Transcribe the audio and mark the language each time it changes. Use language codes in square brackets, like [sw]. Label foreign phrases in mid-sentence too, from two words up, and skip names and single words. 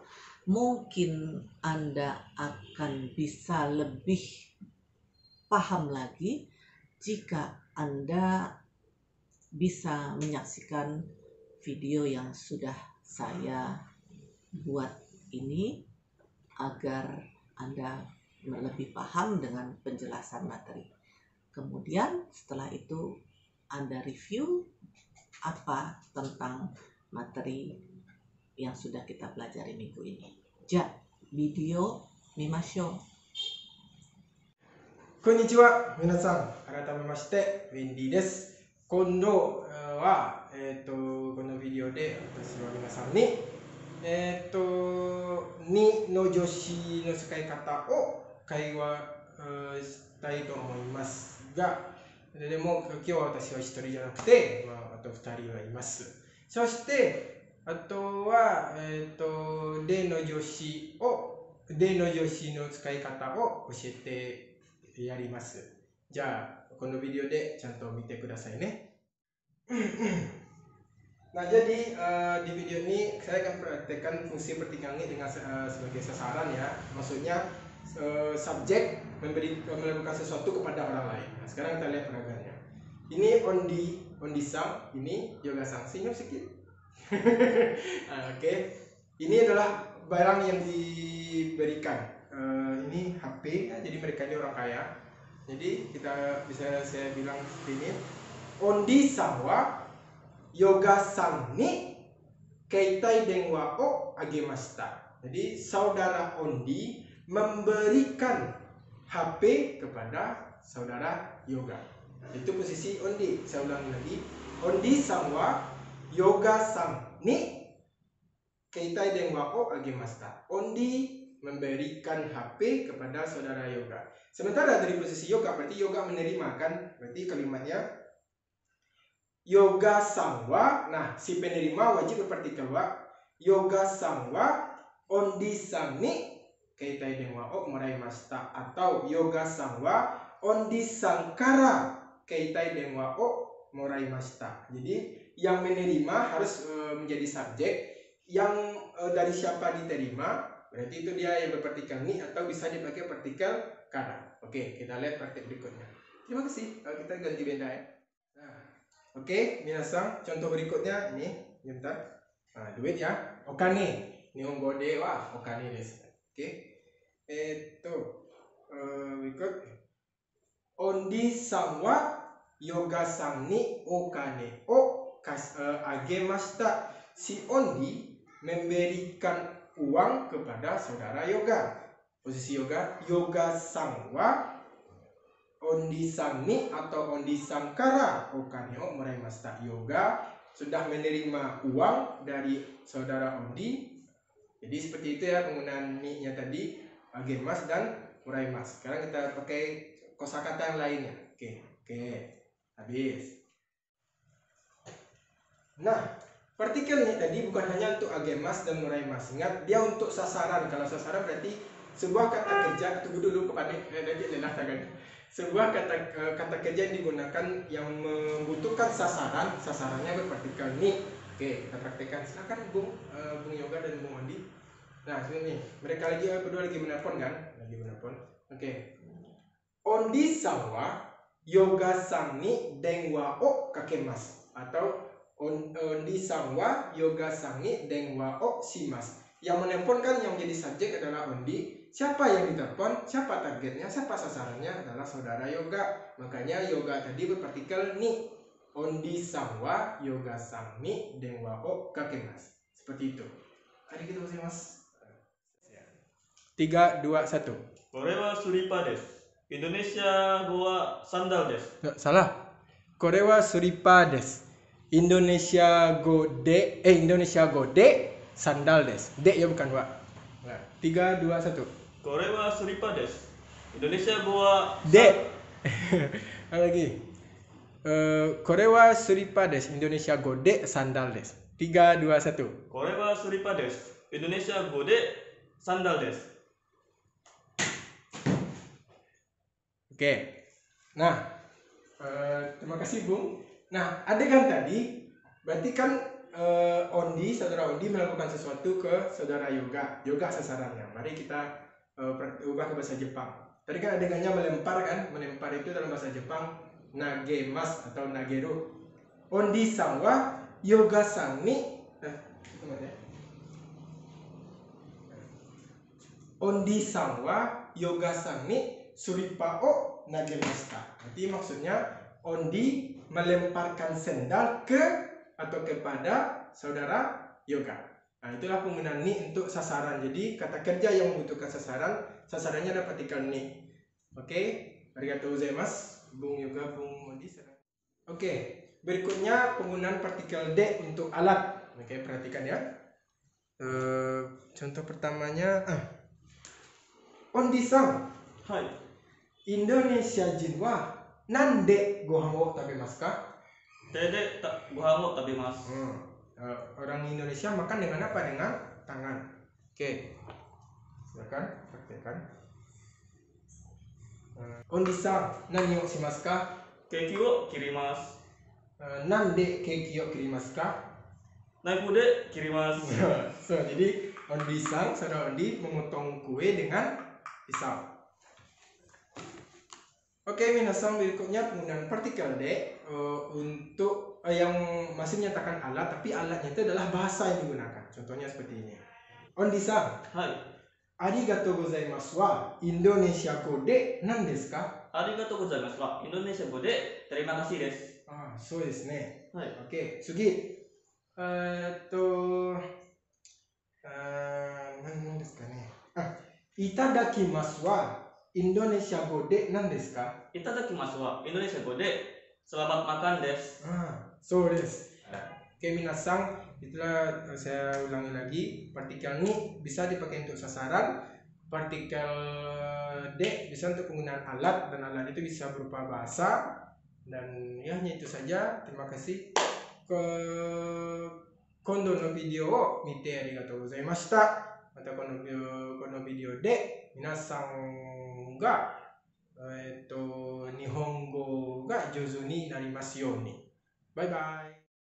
[id] Mungkin Anda akan bisa lebih paham lagi jika Anda bisa menyaksikan video yang sudah saya buat ini agar Anda lebih paham dengan penjelasan materi. Kemudian setelah itu Anda review apa tentang materi yang sudah kita pelajari minggu ini. [ja] じゃ、ビデオ見ましょう. こんにちは、皆さん。改めまして、ウェンディです。今度は、このビデオで私は皆さんに、2の助詞の使い方を会話したいと思いますが、でも今日は私は1人じゃなくて、あと2人はいます。そして、あとは、例の助詞の使い方を教えてやります。じゃあ、このビデオでちゃんと見てくださいね。 [id] Nah, jadi di video ini saya akan praktekkan fungsi pertigaan ini dengan sebagai sasaran ya. Maksudnya subjek melakukan sesuatu kepada orang lain. Nah, sekarang kita lihat peragaannya. Ini ondi-san, ini yoga-san. Senyum sedikit. Oke. Ini adalah barang yang diberikan. Ini HP, ya, jadi mereka ini orang kaya. Jadi saya bilang seperti ini. [ja] オンディさんはヨガさんに携帯電話をあげました. [id] Jadi saudara Ondi memberikan HP kepada saudara Yoga. Itu posisi Ondi. Saya ulangi lagi. [ja] オンディさんはヨガさんに携帯電話をあげました. [id] Ondi memberikan HP kepada saudara Yoga. Sementara dari posisi Yoga berarti Yoga menerima kan? Berarti kalimatnya Yoga-san wa, nah si penerima wajib berpartikel wa. [ja] ヨガさんはオンディさんに携帯電話をもらいました、atau ヨガさんはオンディさんから携帯電話をもらいました. [id] Jadi yang menerima harus menjadi subjek, yang dari siapa diterima berarti itu dia yang berpartikel ni, atau bisa dipakai partikel kara. Oke, kita lihat praktik berikutnya. Terima kasih. Kita ganti benda ya. Nah, oke, minasan, contoh berikutnya ini, bentar. Nah, duit ya. Okane. [ja] 日本語ではお金です. [id] Oke. Berikut. [ja] オンディさんはヨガさんにお金をあげました. [id] Si Ondi memberikan uang kepada saudara Yoga. Posisi Yoga, [ja] ヨガさんはオンディさんに atau オンディさんからお金をもらいました. [id] Yoga sudah menerima uang dari saudara Ondi. Jadi seperti itu ya penggunaan ni-nya tadi, agemas dan moraimas. Sekarang kita pakai kosakata yang lainnya. Oke. Habis. Nah, partikel ini tadi bukan hanya untuk agemas dan moraimas. Ingat, dia untuk sasaran. Kalau sasaran berarti sebuah kata kerja, tunggu dulu kepada lelah tangan. Sebuah kata kerja yang digunakan yang membutuhkan sasarannya berpartikel ni. Oke, kita praktekkan. Silakan Bung Yoga dan Bung Ondi. Nah, sini mereka berdua lagi menelpon kan? Lagi menelpon. Oke. [ja] オンディさんはヨガさんに電話をかけます、atau オンディさんはヨガさんに電話をします. [id] Yang menelpon kan yang menjadi subjek adalah Ondi. Siapa yang ditelepon, siapa targetnya, siapa sasarannya adalah saudara Yoga. Makanya Yoga tadi berpartikel ni. [ja] オンディさんはヨガさんに電話をかけます. [id] Seperti itu. Hari kita mas. 3, 2, 1. [ja] これはスリッパです。インドネシア語はサンダルです。 Salah. これはスリッパです。インドネシア語でサンダルです。 [id] で ya bukan wa. 3, 2, 1. [ja] これはスリッパです。インドネシア語は [id] でlagi. [ja] これはスリッパです。インドネシア語でサンダルです。3, 2, 1. これはスリッパです。インドネシア語でサンダルです。 [id] Oke. Nah, terima kasih Bung. Nah, adegan tadi berarti kan saudara Ondi melakukan sesuatu ke saudara Yoga. Yoga sasarannya. Mari kita ubah ke bahasa Jepang. Tadi kan adegannya melempar kan? Melempar itu dalam bahasa Jepang nagemas atau nageru. [ja] オンディさんはヨガさんにオンディさんはヨガさんにスリッパを投げました. [id] Berarti maksudnya Ondi melemparkan sendal ke atau kepada saudara Yoga. Nah, itulah penggunaan ni untuk sasaran. Jadi kata kerja yang membutuhkan sasaran, sasarannya ada partikel ni. Oke, [ja] ありがとうございます, [id] Bung Yoga, Bung Ondi. Oke, berikutnya penggunaan partikel D untuk alat. Oke, perhatikan ya. Contoh pertamanya, Ondi-san, [ja] Hai. インドネシア人は何でご飯を食べますか? Dede tak gohan wo tabemasu. [id] Orang Indonesia makan dengan apa? Dengan tangan. Oke, silakan praktekkan. [ja] オンディさん、何をしますか? ケーキを切ります. 何でケーキを切りますか? ナイフで切ります. [id] So, jadi Ondi-san, saudara Ondi memotong kue dengan pisau. Oke, minasan, berikutnya penggunaan partikel D untuk yang masih menyatakan alat, tapi alatnya itu adalah bahasa yang digunakan. Contohnya seperti ini. Ondi-san, [ja] Hai. ありがとうございますはインドネシア語で何ですか? ありがとうございますはインドネシア語で [id] terima kasih [ja] desu. そうですね. Hai. オッケー、つぎ. 何ですかね? いただきますはインドネシア語で何ですか? いただきますはインドネシア語で [id] selamat makan [ja] desu. そうです. [id] Oke, minasan, itulah saya ulangi lagi. Partikel ni bisa dipakai untuk sasaran. Partikel D bisa untuk penggunaan alat, dan alat itu bisa berupa bahasa. Dan ya, hanya itu saja. Terima kasih. [ja] 今度のビデオを見てありがとうございました. またこのビデオで皆さんが日本語が上手になりますように. [en] Bye bye.